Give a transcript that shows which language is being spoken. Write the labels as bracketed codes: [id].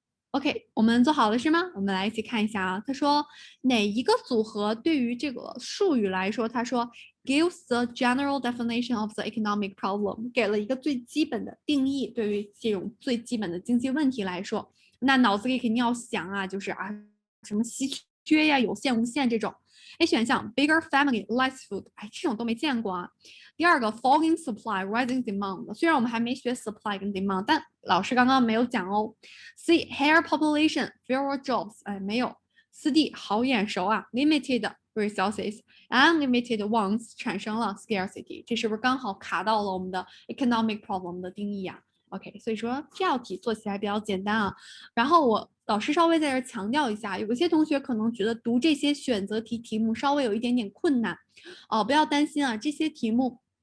[zh] OK， 我们做好了是吗？我们来一起看一下啊。他说哪一个组合对于这个术语来说，他说 [en] gives the general definition of the economic problem， [zh] 给了一个最基本的定义，对于这种最基本的经济问题来说，那脑子里肯定要想啊，就是啊什么稀缺呀、有限、无限这种。 A 选项 [en] bigger family, less food， [zh] 哎，这种都没见过啊。第二个 [en] falling supply, rising demand， [zh] 虽然我们还没学 supply 跟 demand， 但老师刚刚没有讲哦。 [en] C higher population, fewer jobs， [zh] 哎，没有。 4D 好眼熟啊 ， [en] limited resources, unlimited wants [zh] 产生了 scarcity， 这是不是刚好卡到了我们的 economic problem 的定义啊？OK， 所以说这道题做起来比较简单啊。然后老师稍微在这强调一下，有些同学可能觉得读这些选择题题目稍微有一点点困难，不要担心啊，这些题目。